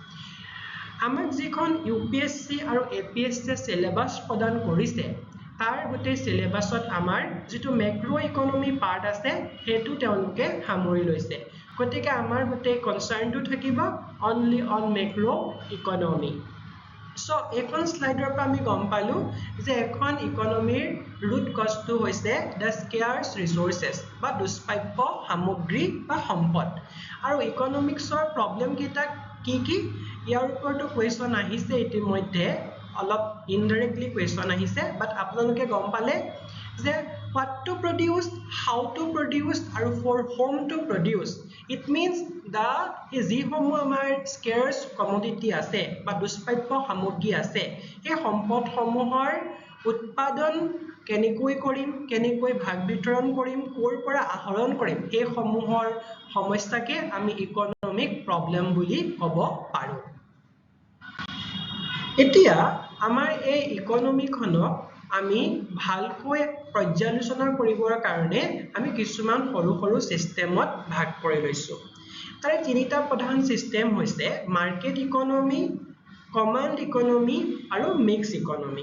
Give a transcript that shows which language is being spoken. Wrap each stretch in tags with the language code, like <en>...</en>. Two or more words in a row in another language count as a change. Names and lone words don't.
<as>আমাক যিখন ইউপিএসসি আৰু এপিএসসি সিলেবাস প্ৰদান কৰিছে তাৰ গোটেই সিলেবাসত আমাৰ যেটো</as> <en>macro economy part</en> <as>আছে হেতু তেওঁলোকে সামৰি লৈছে গতিকে আমাৰ গোটেই কনসাৰ্নটো থাকিব</as> <en>only on macro economy</en> <as>so এখন স্লাইডৰ পৰা আমি গম পালো যে এখন ইকনমিৰ ৰুট কষ্টটো হৈছে</as> <en>the scarce resources</en> <as>বা দুষ্প্ৰাপ্য সামগ্ৰী বা সম্পদ আৰু ইকনমিক্সৰ প্ৰবলেম কেইটা কি ইয়াৰ ওপৰতো কোৱেশ্চন আহিছে ইতিমধ্যে অলপ ইনডাইৰেক্টলি কোৱেশ্চন আহিছে বাট আপোনালোকে গম পালে যে</as> <en>what to produce how to produce</en> <as>আৰু</as> <en>for whom to produce it means the</en> <as>যিসমূহ আমাৰ</as> <en>scarce commodity</en> <as>আছে বা দুষ্প্ৰাপ্য সামগ্ৰী আছে এই সম্পদসমূহৰ উৎপাদন কেনেকৈ কৰিম কেনেকৈ ভাগ বিতৰণ কৰিম কৰ পৰা আহৰণ কৰিম এই সমূহৰ সমস্যাকে আমি</as> <en>economic problem</en> <as>বুলি ক'ব পাৰো এতিয়া আমাৰ এই ইকনমিখনক আমি ভালকৈ পৰ্যালোচনা কৰিবৰ কাৰণে আমি কিছুমান সৰু সৰু সিস্টেমত ভাগ কৰি লৈছো তাৰে তিনিটা প্ৰধান সিস্টেম হৈছে</as> <en>market economy, command economy</en> <as>আৰু</as> <en>mix economy.</en>